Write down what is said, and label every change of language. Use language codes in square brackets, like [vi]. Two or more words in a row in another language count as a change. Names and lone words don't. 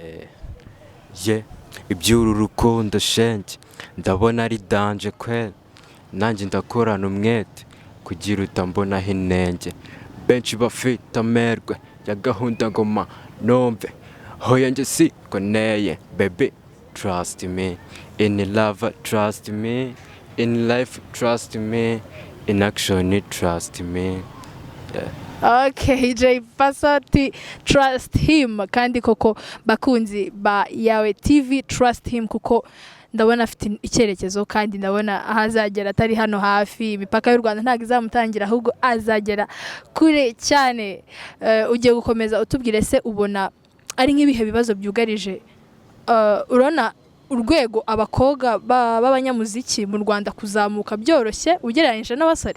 [rw] iby'uru rukundo shenge ndabona ari danje kweli nanjye ndakorana umwete kugira utambonaho inenge benshi bafite amerwe ya gahunda ngoma nomve hoya njye siko neye [en] baby trust me in love trust me in life trust me in action trust me. [rw] Okay, Jay Pason, [en] trust him [rw] kandi koko bakunzi ba yawe TV [en] trust him [rw] kuko ndabona afite icyerekezo kandi ndabona ahazagera atari hano hafi imipaka y'u Rwanda ntago izamutangira ahubwo azagera kure cyane. Ugiye gukomeza utubwire se ubona ari nk'ibihe bibazo byugarije urona urwego abakobwa b'abanyamuziki mu Rwanda kuzamuka byoroshye ugereranyije n'abasore?